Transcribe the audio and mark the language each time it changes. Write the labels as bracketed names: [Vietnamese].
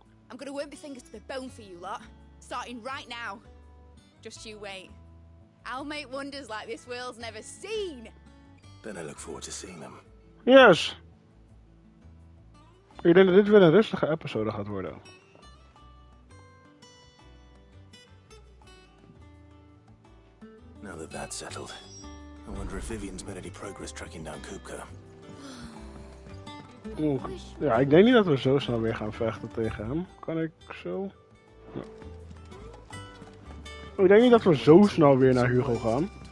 [English] I'm gonna work my fingers to the bone for you lot. Starting right now. Just you wait. I'll make wonders like this world's never seen. Then I look forward to seeing them. Yes. [Dutch] Ik denk dat dit weer een rustige episode gaat worden. [English] Now that that's settled, I wonder if Vivian's made any progress tracking down Kupka. [Dutch] Ja, ik denk niet dat we zo snel weer gaan vechten tegen hem. Kan ik zo? Ja. Ik denk niet dat we zo snel weer naar Hugo gaan.